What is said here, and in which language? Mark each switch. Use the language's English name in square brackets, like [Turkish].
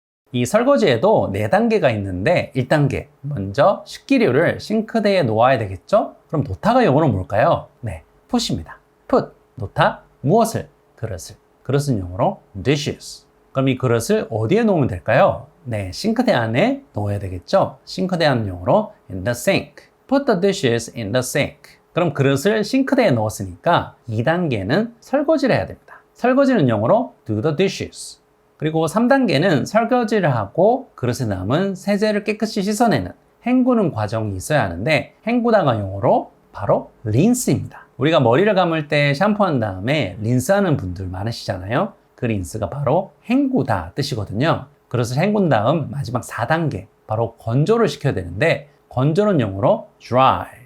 [Korean] 이 설거지에도 4단계가 있는데 1단계, 먼저 식기류를 싱크대에 놓아야 되겠죠? 그럼 놓다가 영어로 뭘까요? 네, put입니다. put, 놓다, 무엇을? 그릇을. 그릇은 영어로 dishes. 그럼 이 그릇을 어디에 놓으면 될까요? 네, 싱크대 안에 넣어야 되겠죠? 싱크대 안은 영어로 [English] in the sink. Put the dishes in the sink. [Korean] 그럼 그릇을 싱크대에 넣었으니까 2단계는 설거지를 해야 됩니다. 설거지는 영어로 [English] do the dishes. [Korean] 그리고 3단계는 설거지를 하고 그릇에 남은 세제를 깨끗이 씻어내는 헹구는 과정이 있어야 하는데 헹구다가 영어로 바로 린스입니다. 우리가 머리를 감을 때 샴푸한 다음에 린스하는 분들 많으시잖아요. 그 린스가 바로 헹구다 뜻이거든요. 그릇을 헹군 다음 마지막 4단계 바로 건조를 시켜야 되는데 건조는 영어로 dry.